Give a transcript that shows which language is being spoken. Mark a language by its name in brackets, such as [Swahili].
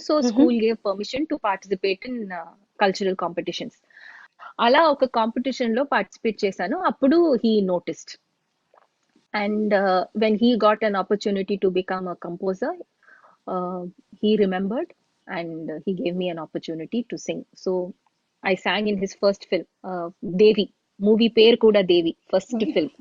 [English] So school gave permission to participate in cultural competitions. [Telugu] అలా ఒక competition లో participate చేశాను. [English] అప్పుడు he noticed, and when he got an opportunity to become a composer, he remembered and he gave me an opportunity to sing. So I sang in his first film, Devi. [Telugu] Movie పేరు కూడా దేవి, first film.